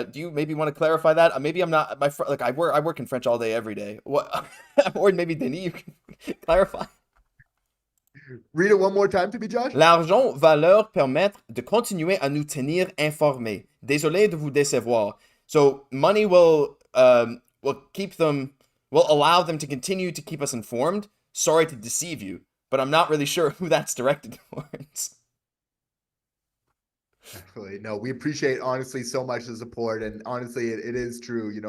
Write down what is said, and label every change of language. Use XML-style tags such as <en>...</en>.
<en>Do you maybe want to clarify that? Maybe I'm not. I work in French all day, every day. What? Or maybe Denis, you can clarify. Read it one more time to me, Josh.</en> <fr>L'argent va leur permettre de continuer à nous tenir informés. Désolé de vous décevoir.</fr> <en>So money will allow them to continue to keep us informed. Sorry to deceive you, but I'm not really sure who that's directed towards. Definitely. No, we appreciate honestly so much the support, and honestly it is true.</en>